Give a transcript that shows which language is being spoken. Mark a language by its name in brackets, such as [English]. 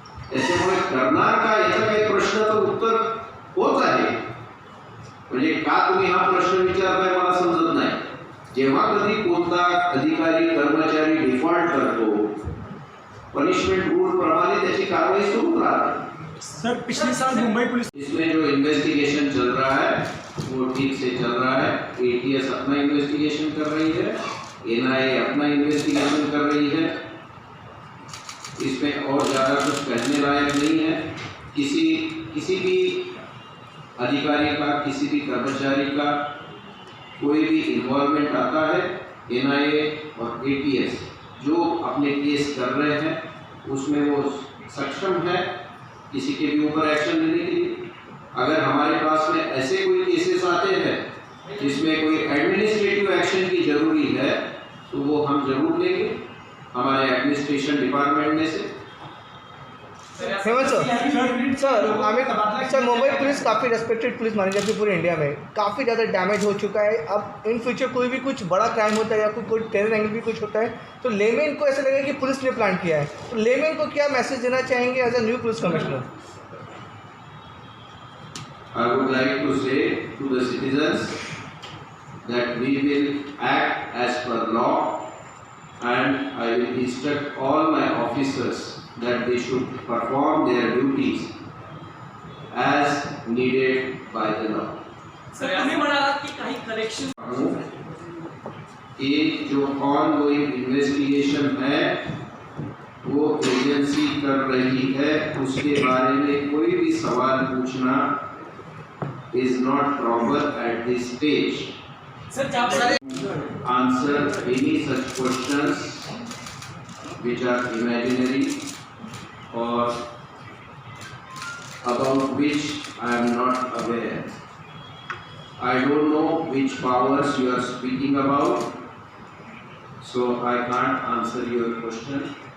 [Marathi] त्याच्यामुळे करणार का याचा काही प्रश्नाचं उत्तर होत आहे. म्हणजे का तुम्ही हा प्रश्न विचारताय मला समजत नाही. जेव्हा कधी कोणता अधिकारी कर्मचारी डिफॉल्ट करतो पनिशमेंट रूल प्रमाणे त्याची कारवाई सुरू राहते. [Hindi] सर पिछले साल मुंबई पुलिस इसमें जो इन्वेस्टिगेशन चल रहा है वो ठीक से चल रहा है. ATS अपना इन्वेस्टिगेशन कर रही है, NIA अपना इन्वेस्टिगेशन कर रही है. इसमें और ज़्यादा कुछ कहने लायक नहीं है. किसी भी अधिकारी का, किसी भी कर्मचारी का कोई भी इन्वॉल्वमेंट आता है, NIA और ATS जो अपने केस कर रहे हैं उसमें वो सक्षम है किसी के भी ऊपर एक्शन लेने के लिए। अगर हमारे पास में ऐसे कोई केसेस आते हैं जिसमें कोई एडमिनिस्ट्रेटिव एक्शन की जरूरी है तो वो हम जरूर लेंगे हमारे एडमिनिस्ट्रेशन डिपार्टमेंट में से। Hemant sir, Aamir sir, Mumbai police काफ़ी रेस्पेक्टेड पुलिस मानी जाती है पूरे इंडिया में। काफ़ी ज़्यादा डैमेज हो चुका है। अब इन फ्यूचर कोई भी कुछ बड़ा क्राइम होता है या कोई टेरर एंगल भी कुछ होता है तो लेमेन को ऐसा लगेगा कि पुलिस ने प्लान किया है। तो लेमेन को क्या मैसेज देना चाहेंगे [English] As a new police commissioner? I would like to say to the citizens that we will act as per law and I will instruct all my officers that they should perform their duties as needed by the law. [Marathi] Sir तुम्ही म्हणालात की काही correction [Hindi] एक जो ongoing investigation है वो agency कर रही है, उसके बारे में कोई भी सवाल पूछना [English] is not proper at this stage. [Hindi] Sir जब [English] Answer any such questions which are imaginary or about which I am not aware. I don't know which powers you are speaking about, so I can't answer your question.